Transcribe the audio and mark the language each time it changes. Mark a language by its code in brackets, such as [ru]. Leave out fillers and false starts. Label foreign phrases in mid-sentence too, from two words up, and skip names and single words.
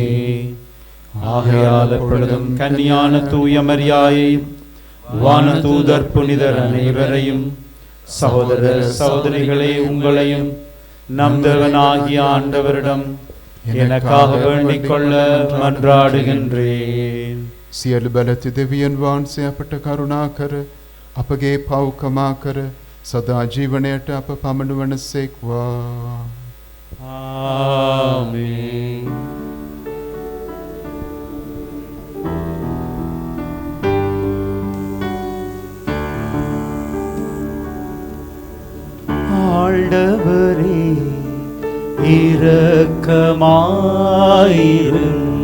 [ta] ஆகையால் எப்பொழுதும் கன்னியான தூய மரியாயையும் வானதூதர் புனிதர் அனைவரையும், சகோதர சகோதரிகளே உங்களையும் நம் தேவனாகிய ஆண்டவரிடம் எனக்காக வேண்டிக் கொள்ள மன்றாடுகின்றேன். [si] සියලු බලති දෙවියන් වහන්සේ අපට කරුණා කර අපගේ පව් කමා කර සදා ජීවනයට අප පමනුවන සේක්වා. [ta] ஆமென். ஆண்டவரே இரக்கமாயிரும்.